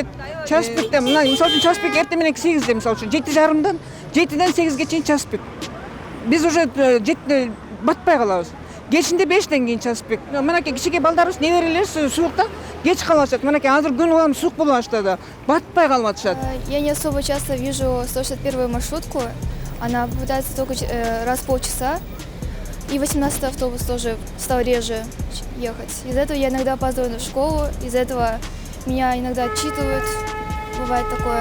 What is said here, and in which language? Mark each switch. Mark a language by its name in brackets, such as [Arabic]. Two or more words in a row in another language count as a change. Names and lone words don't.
[Russian] Час пикте, [Kyrgyz] мына мисалы үчүн [Russian] час пик [Kyrgyz] эртең мененки 8'de мисалы үчүн 7:30дан 7'ден 8'ге чейин [Russian] час пик. [Kyrgyz] Biz уже батпай калабыз. Кечинде 5'тен кийин [Russian] час пик. [Kyrgyz] Мынакей кичике балдарыбыз неберелер суукта кеч калышат. Мынакей азыр күн улам суук болуп баштады. Батпай калып атышат. [Russian] Я не особо часто вижу 161-ю маршрутку. Она попадается только раз в полчаса. И 18-й автобус тоже стал реже ехать. Из-за этого я иногда опаздываю в школу. Из-за этого меня иногда отчитывают. Бывает такое.